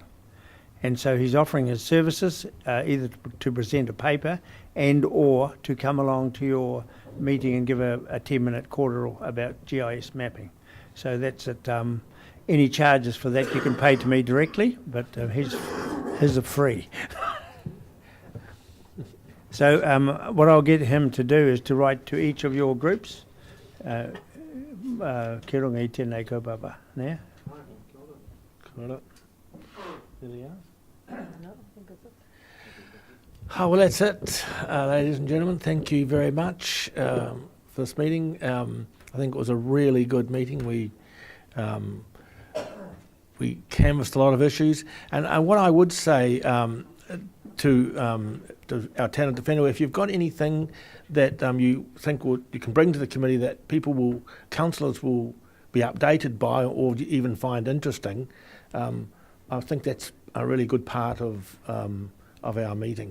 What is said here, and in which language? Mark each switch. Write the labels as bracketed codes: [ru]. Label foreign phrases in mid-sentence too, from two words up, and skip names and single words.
[en] And so he's offering his services either to present a paper and or to come along to your meeting and give a 10-minute cordial about GIS mapping. So that's at any charges for that you can pay to me directly, but his are free. So what I'll get him to do is to write to each of your groups. [mi] Kia runga I tēnei kaupapa. Nea? [en] There we are. Oh, well, that's it, ladies and gentlemen. Thank you very much for this meeting. I think it was a really good meeting. We canvassed a lot of issues, and what I would say to our [mi] tenant whenua, [en] if you've got anything that you think you can bring to the committee that councillors will be updated by or even find interesting, I think that's a really good part of our meeting.